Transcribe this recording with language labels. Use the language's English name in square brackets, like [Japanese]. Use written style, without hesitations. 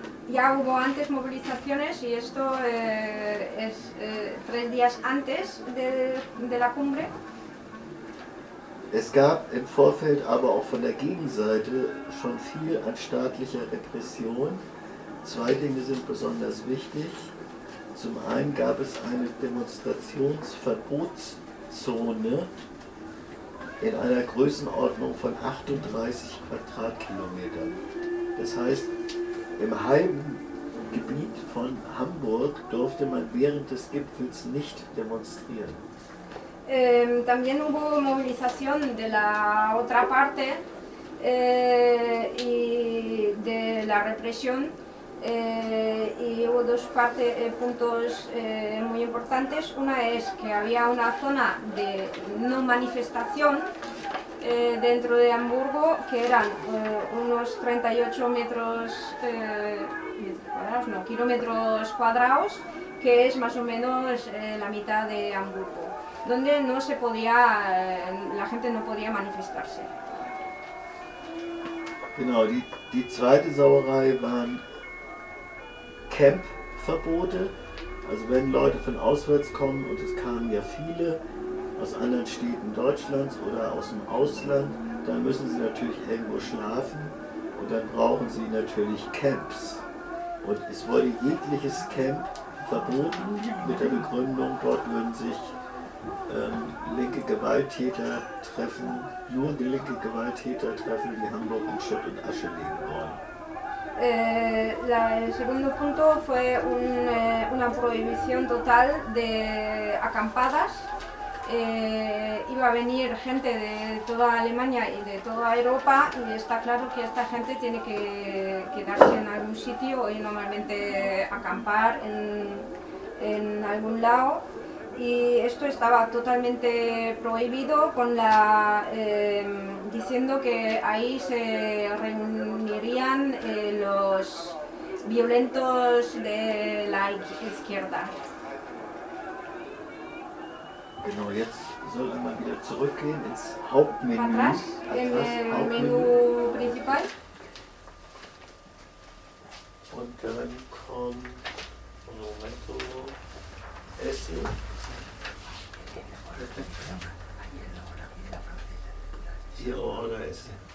[Spanish] Ya hubo antes movilizaciones y esto es tres días antes de la cumbre. [German] Es gab im Vorfeld aber auch von der Gegenseite schon viel an staatlicher Repression. Zwei Dinge sind besonders wichtig. Zum einen gab es eine Demonstrationsverbotszone in einer Größenordnung von 38 Quadratkilometern. Das heißt, im halben Gebiet von Hamburg durfte man während des Gipfels nicht demonstrieren. [Spanish] También hubo movilización de la otra parte y de la represión y hubo dos puntos muy importantes. Una es que había una zona de no manifestación dentro de Hamburgo, que eran unos 38 metros, cuadrados, no, kilómetros cuadrados, que es más o menos la mitad de Hamburgo, donde no se podía, la gente no podía manifestarse. [German] Genau, die zweite Sauerei waren Campverbote. Also wenn Leute von auswärts kommen, und es kamen ja viele aus anderen Städten Deutschlands oder aus dem Ausland, dann müssen sie natürlich irgendwo schlafen und dann brauchen sie natürlich Camps. Und es wurde jegliches Camp verboten mit der Begründung, dort würden sich linke Gewalttäter treffen, nur die linke Gewalttäter treffen, die Hamburg in Schutt und Asche legen wollen. [Spanish] El segundo punto fue una prohibición total de acampadas. Iba a venir gente de toda Alemania y de toda Europa, y está claro que esta gente tiene que quedarse en algún sitio y normalmente acampar en algún lado. Y esto estaba totalmente prohibido, con la diciendo que ahí se reunirían los violentos de la izquierda. [German] Genau, jetzt soll man wieder zurückgehen ins Hauptmenü. [Spanish] Atrás, en el menú principal. [German] Und dann kommt [Spanish] un momento ese. [German] Ihr Order ist.